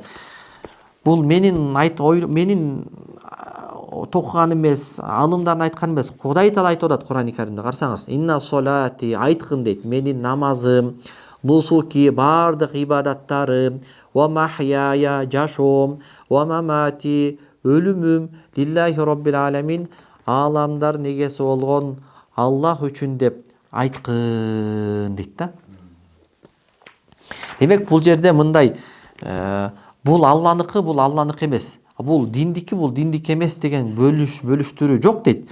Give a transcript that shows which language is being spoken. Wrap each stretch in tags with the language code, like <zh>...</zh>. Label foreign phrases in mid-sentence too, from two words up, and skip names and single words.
<ky>Бул менин токуган эмес, алымдардын айтканы эмес, Кудай Таала айтып атат Кур'ан-ы Каримде. Карасаңыз,</ky> <ar>إن صلاتي</ar> <ky>айткын дейт, менин намазым, нусуки бардык ибадаттарым,</ky> <ar>ومحياي</ar> <ky>жашоом,</ky> <ar>ومماتي өлүмүм, لله رب العالمين,</ar> <ky>ааламдардын эгеси болгон Аллах үчүн деп айткын дейт да. Демек бул жерде мындай бул Алланыкы, бул Алланыкы эмес. Бул диндики эмес деген бөлүштүрүү жок дейт.</ky>